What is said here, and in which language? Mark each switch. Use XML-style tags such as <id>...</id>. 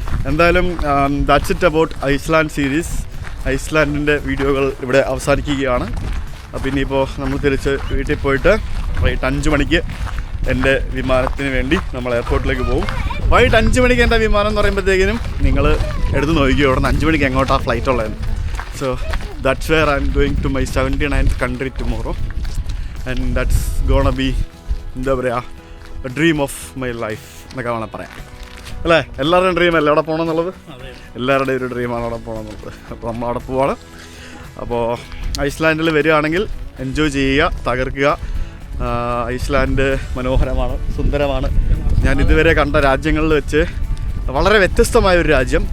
<ml>എന്തായാലും</ml> <en>That's it about Iceland series.</en> <ml>ഐസ്ലാൻഡിൻ്റെ വീഡിയോകൾ ഇവിടെ അവസാനിക്കുകയാണ്. അപ്പോൾ ഇനിയിപ്പോൾ നമ്മൾ തിരിച്ച് വീട്ടിൽ പോയിട്ട് വൈകിട്ട് 5 മണിക്ക് എൻ്റെ വിമാനത്തിന് വേണ്ടി നമ്മൾ എയർപോർട്ടിലേക്ക് പോകും. വൈകിട്ട് 5 മണിക്ക് എൻ്റെ വിമാനം എന്ന് പറയുമ്പോഴത്തേക്കിനും നിങ്ങൾ എടുത്ത് നോക്കിയോ അവിടെ നിന്ന് 5 മണിക്ക് എങ്ങോട്ടാണ് ഫ്ലൈറ്റ് ഉള്ളത്.</ml> <en>so that's where I'm going to my 79th country tomorrow, and that's gonna be</en> <ml>എന്താ പറയുക,</ml> <en>a dream of my life</en> <ml>എന്നൊക്കെ വേണം പറയാം, അല്ലേ? എല്ലാവരുടെയും ഡ്രീം അല്ലേ അവിടെ പോകണം എന്നുള്ളത്? എല്ലാവരുടെയും ഒരു ഡ്രീമാണ് അവിടെ പോകണം എന്നുള്ളത്. അപ്പോൾ നമ്മൾ അവിടെ പോവാണ്. അപ്പോൾ ഐസ്ലാൻഡിൽ വരികയാണെങ്കിൽ എൻജോയ് ചെയ്യുക, തകർക്കുക. ഐസ്ലാൻഡ് മനോഹരമാണ്, സുന്ദരമാണ്. ഞാൻ ഇതുവരെ കണ്ട രാജ്യങ്ങളിൽ വെച്ച് വളരെ വ്യത്യസ്തമായൊരു രാജ്യം.</ml>